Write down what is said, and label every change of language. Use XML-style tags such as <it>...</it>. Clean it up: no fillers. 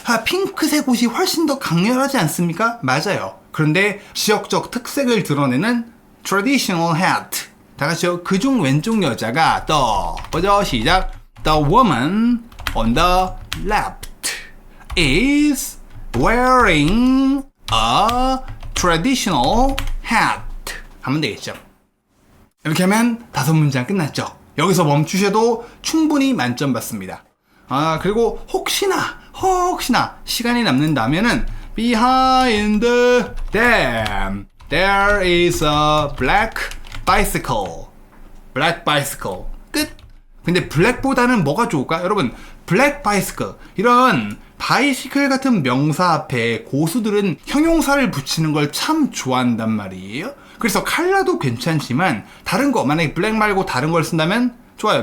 <ko>핑크색 옷이 훨씬 더 강렬하지 않습니까? 맞아요. 그런데 지역적 특색을 드러내는 traditional hat. 다 같이요. 그중 왼쪽 여자가 보죠. 시작.</ko> <en>The woman on the left is wearing a traditional hat.</en> <ko>하면 되겠죠. 이렇게 하면 5문장 끝났죠. 여기서 멈추셔도 충분히 만점 받습니다. 그리고 혹시나 시간이 남는다면은</ko> <en>behind them there is a black bicycle.</en> <ko>끝. 근데 블랙보다는 뭐가 좋을까? 여러분, 블랙 바이스클, 이런 바이시클 같은 명사 앞에 고수들은 형용사를 붙이는 걸 참 좋아한단 말이에요. 그래서 컬러도 괜찮지만 다른 거, 만약에 블랙 말고 다른 걸 쓴다면 좋아요.</ko>